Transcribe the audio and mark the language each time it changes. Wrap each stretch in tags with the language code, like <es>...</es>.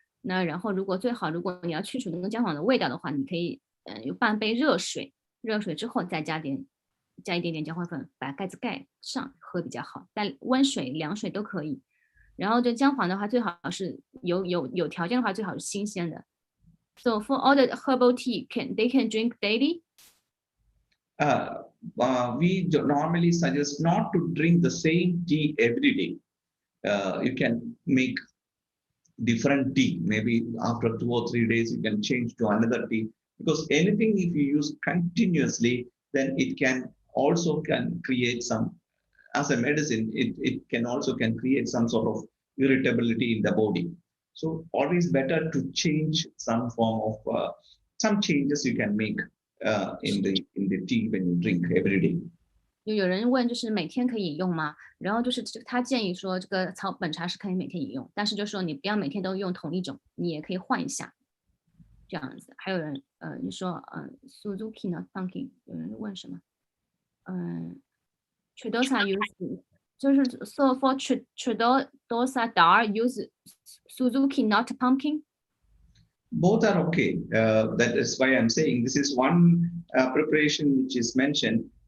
<zh>那然后如果你要去除那个姜黄的味道的话，你可以有半杯热水之后再加一点点姜黄粉，把盖子盖上喝比较好。但温水、凉水都可以。然后这姜黄的话，最好是有条件的话，最好是新鲜的。</zh> <en>So for all the herbal tea, they can drink daily? We normally suggest not to drink the same tea every day. You can make different tea. Maybe after 2 or 3 days, you can change to another tea. Because anything, if you use continuously, then it can create some, as a medicine, it can create some sort of irritability in the body. So always better to change some form of some changes you can make in the tea when you drink every day.</en> <zh>有人问就是每天可以饮用吗？然后就是他建议说这个草本茶是可以每天饮用，但是就说你不要每天都用同一种，你也可以换一下，这样子。还有人你说Suzuki 呢 pumpkin， 有人问什么？Tridosa use 就是 so for Tridosa dar use Suzuki not pumpkin.</zh> <en>Both are okay. That is why I'm saying this is one preparation which is mentioned.</en>